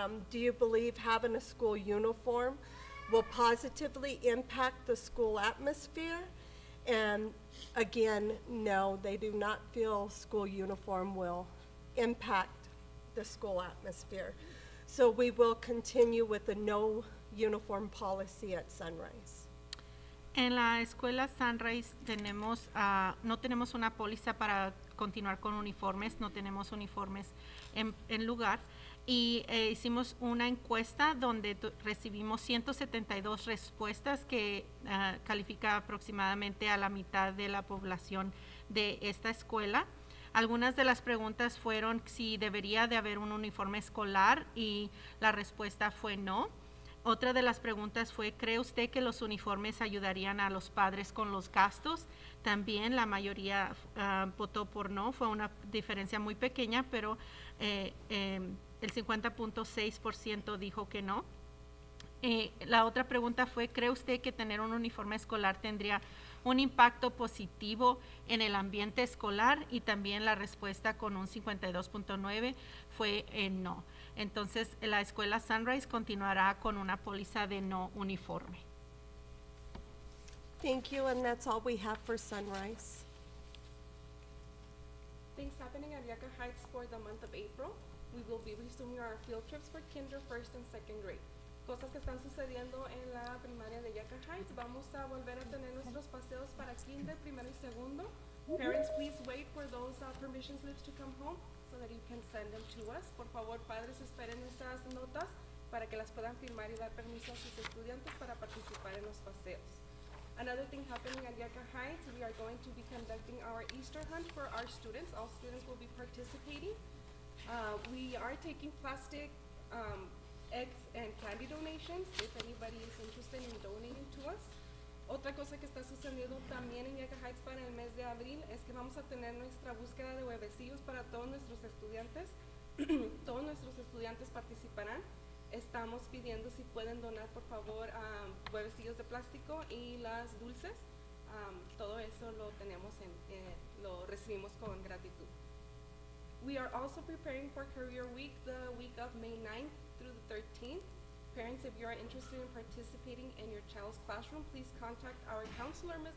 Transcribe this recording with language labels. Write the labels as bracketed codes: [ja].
[en] Do you believe having a school uniform will positively impact the school atmosphere? And again, no, they do not feel school uniform will impact the school atmosphere. So we will continue with the no uniform policy at Sunrise. [es] En la escuela Sunrise tenemos, no tenemos una póliza para continuar con uniformes, no tenemos uniformes en lugar. Y hicimos una encuesta donde recibimos 172 respuestas que califica aproximadamente a la mitad de la población de esta escuela. Algunas de las preguntas fueron si debería de haber un uniforme escolar y la respuesta fue no. Otra de las preguntas fue, ¿cree usted que los uniformes ayudarían a los padres con los gastos? También la mayoría votó por no, fue una diferencia muy pequeña, pero el 50.6% dijo que no. La otra pregunta fue, ¿cree usted que tener un uniforme escolar tendría un impacto positivo en el ambiente escolar? Y también la respuesta con un 52.9 fue no. Entonces, la escuela Sunrise continuará con una póliza de no uniforme. [en] Thank you, and that's all we have for Sunrise. Things happening at Yucca Heights for the month of April. We will be resuming our field trips for kinder, first, and second grade. [es] Cosas que están sucediendo en la primaria de Yucca Heights. Vamos a volver a tener nuestros paseos para kinder, primero y segundo. [en] Parents, please wait for those permission slips to come home so that you can send them to us. [es] Por favor, padres, esperen esas notas para que las puedan firmar y dar permiso a sus estudiantes para participar en los paseos. [en] Another thing happening at Yucca Heights, we are going to be conducting our Easter hunt for our students. All students will be participating. We are taking plastic eggs and candy donations if anybody is interested in donating to us. [es] Otra cosa que está sucediendo también en Yaca Heights para el mes de abril es que vamos a tener nuestra búsqueda de huevecillos para todos nuestros estudiantes. Todos nuestros estudiantes participarán. Estamos pidiendo si pueden donar por favor huevecillos de plástico y las dulces. Todo eso lo tenemos lo recibimos con gratitud. [en] We are also preparing for Career Week, the week of May 9th through the 13th. Parents, if you are interested in participating in your child's classroom, please contact our counselor, Ms.